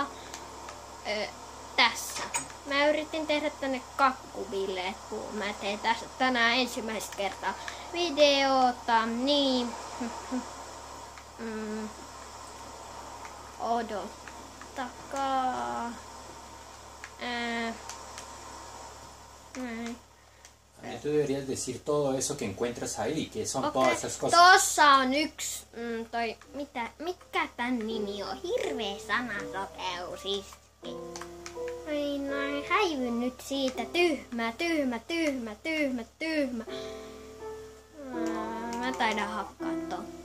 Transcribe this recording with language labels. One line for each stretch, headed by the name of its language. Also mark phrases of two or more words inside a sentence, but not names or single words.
Finnish: Tässä. Mä yritin tehdä tänne kakkubileet, kun mä teen tässä tänään ensimmäistä kertaa videota, niin odottakaa.
Spanish: Tú deberías decir todo eso que encuentras ahí, que son todas esas cosas.
Finnish: Tossa on yksi, mikä tän nimi on? Hirveä sanasokeus iski. Noin, häivyn nyt siitä. Tyhmä. Mä taidan hakkaa ton.